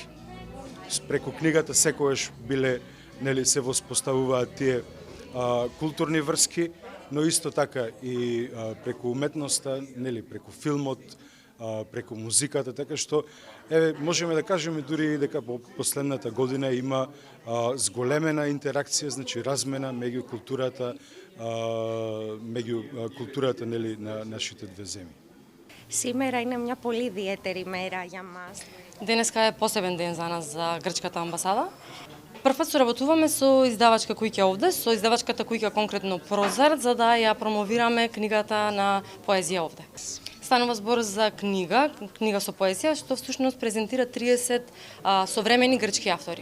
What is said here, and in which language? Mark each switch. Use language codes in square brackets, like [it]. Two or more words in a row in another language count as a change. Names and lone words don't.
[mk] Преку книгата секогаш биле, нели, се воспоставуваат тие културни врски, но исто така и преку уметноста, нели, преку филмот, преку музиката, така што можеме да кажеме дури дека по последната година има зголемена интеракција, значи размена меѓу културата, нели, на нашите две земји. [el] Σήμερα είναι μια πολύ ιδιαίτερη μέρα για μας. [mk] Денеска е посебен ден за нас, за грчката амбасада. Првпат соработуваме со издавачка куќа овде, со издавачката куќа конкретно Прозарт, за да ја промовираме книгата на поезија овде. Станува збор за книга со поезија, што всушност презентира 30 современи грчки автори.